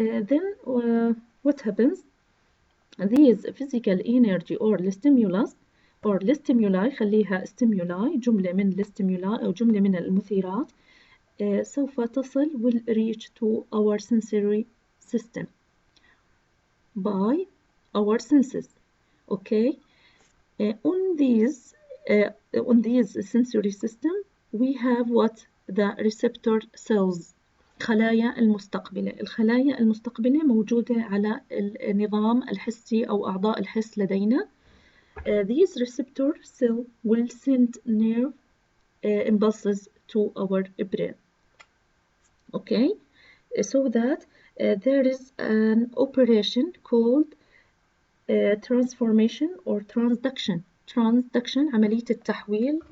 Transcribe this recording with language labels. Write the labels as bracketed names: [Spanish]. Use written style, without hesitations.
[English] Then what happens? These physical energy or stimulus or stimuli [Arabic] خليها [English] stimuli [Arabic] جملة من [English] stimuli [Arabic] أو جملة من المثيرات سوف تصل [English] will reach to our sensory system by our senses. Okay, on these sensory system we have what the receptor cells. [Arabic] خلايا المستقبلة. الخلايا المستقبلة موجودة على النظام الحسي أو أعضاء الحس لدينا. [English] These receptor cell will send nerve impulses to our brain. Okay, so that there is an operation called transformation or transduction. [Arabic] Transduction عملية التحويل.